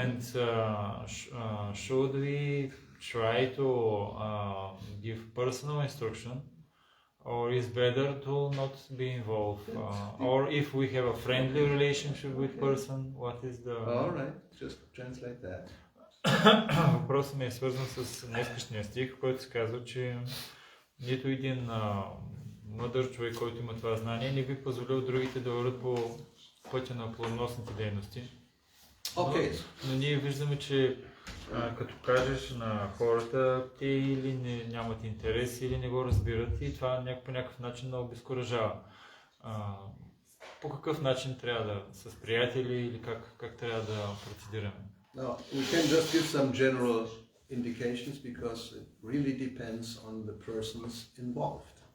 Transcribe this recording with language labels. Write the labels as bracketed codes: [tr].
[en] And should we try to give personal instruction, or is better to not be involved? Or if we have a friendly relationship with person, what is the... All right, just translate that. [bg] Въпросът ми е свързан с днескашния стих, който се казва, че нито един мъдър човек, който има това знание, не би позволил другите да върват по пътя на плодоносните дейности. [en] Okay. [bg] Но ние виждаме, че като кажеш на хората, те или нямат интерес, или не го разбират, и това по някакъв начин много обезкуражава. По какъв начин трябва да с приятели или как трябва да процедираме? [en] Now, we can just give some general indications because it really depends on the persons involved.